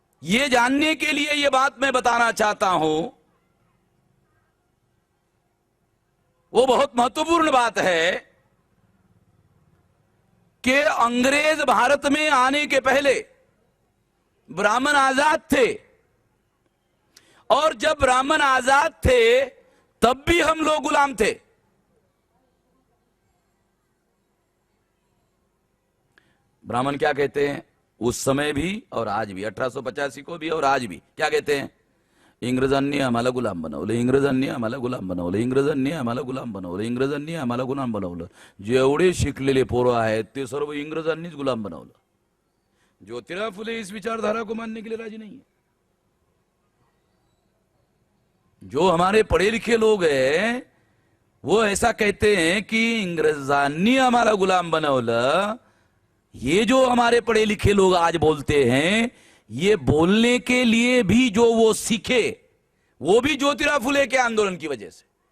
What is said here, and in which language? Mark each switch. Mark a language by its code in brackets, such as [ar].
[hi] ये जानने के लिए ये बात मैं बताना चाहता हूं, वो बहुत महत्वपूर्ण बात है कि अंग्रेज भारत में आने के पहले ब्राह्मण आजाद थे और जब ब्राह्मण आजाद थे तब भी हम लोग गुलाम थे। ब्राह्मण क्या कहते हैं उस समय भी और आज भी, 1885 को भी और आज भी क्या कहते हैं? [mr] इंग्रजांनी आम्हाला गुलाम बनवलं, इंग्रजांनी आम्हाला गुलाम बनवलं, इंग्रजांनी आम्हाला गुलाम बनवलं, इंग्रजांनी आम्हाला गुलाम बनवलं। जेवढे शिकलेले पोरं आहेत ते सर्व इंग्रजांनीच गुलाम बनवलं। [hi] ज्योतिराव फुले इस विचारधारा को मानने के लिए राजी नहीं है। जो हमारे पढ़े लिखे लोग हैं वो ऐसा कहते हैं कि [mr] इंग्रजांनी आम्हाला गुलाम बनवलं। [hi] ये जो हमारे पढ़े लिखे लोग आज बोलते हैं, ये बोलने के लिए भी जो वो सीखे वो भी ज्योतिराव फुले के आंदोलन की वजह से।